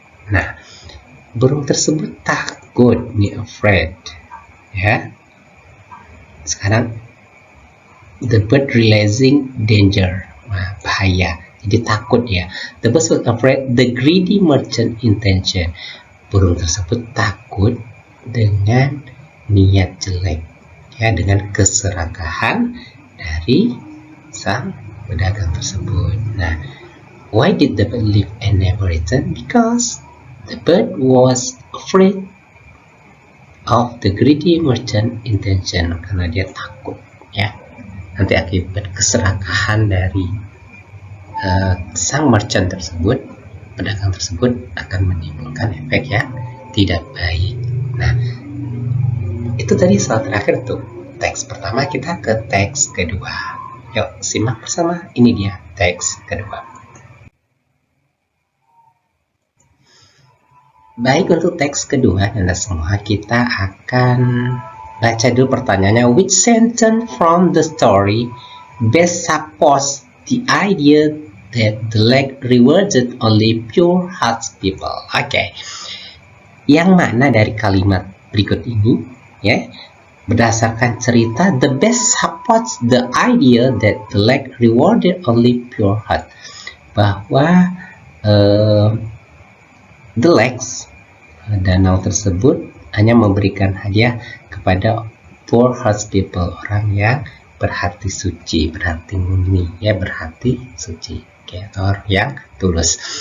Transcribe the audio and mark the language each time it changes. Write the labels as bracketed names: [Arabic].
[Indonesian] Nah, burung tersebut takut nih, afraid ya. Sekarang [English] the bird realizing danger, [Indonesian] bahaya, jadi takut ya. [English] The bird was afraid the greedy merchant intention. [Indonesian] Burung tersebut takut dengan niat jelek ya, dengan keserakahan dari sang pedagang tersebut. Nah, [English] why did the bird leave and never return? Because the bird was afraid of the greedy merchant intention, [Indonesian] karena dia takut ya, nanti akibat keserakahan dari sang merchant tersebut, pedagang tersebut akan menimbulkan efek yang tidak baik. Nah, itu tadi soal terakhir tuh, teks pertama. Kita ke teks kedua. Yuk simak bersama, ini dia teks kedua. Baik, untuk teks kedua Anda semua, kita akan baca dulu pertanyaannya. [English] Which sentence from the story best supports the idea that the lake rewarded only pure hearts people? [Indonesian] Oke. Yang mana dari kalimat berikut ini ya, berdasarkan cerita, [English] the best supports the idea that the lake rewarded only pure heart, [Indonesian] bahwa [English] the lakes, [Indonesian] danau tersebut, hanya memberikan hadiah kepada [English] pure hearts people, [Indonesian] orang yang berhati suci, berhati murni ya, berhati suci, atau yang tulus.